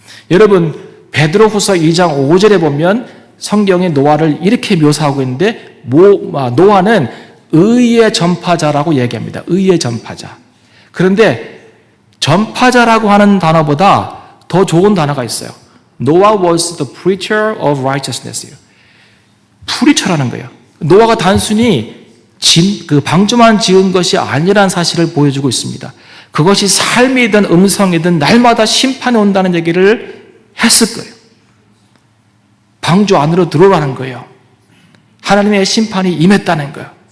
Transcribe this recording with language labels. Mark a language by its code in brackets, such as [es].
[ko] 여러분 베드로후서 2장 5절에 보면 성경의 노아를 이렇게 묘사하고 있는데 노아는 의의 전파자라고 얘기합니다. 의의 전파자. 그런데 전파자라고 하는 단어보다 더 좋은 단어가 있어요. [en] Noah was the preacher of righteousness. [ko] 프리처라는 거예요. 노아가 단순히 방주만 지은 것이 아니라는 사실을 보여주고 있습니다. 그것이 삶이든 음성이든 날마다 심판이 온다는 얘기를 했을 거예요. 방주 안으로 들어가는 거예요. 하나님의 심판이 임했다는 거예요.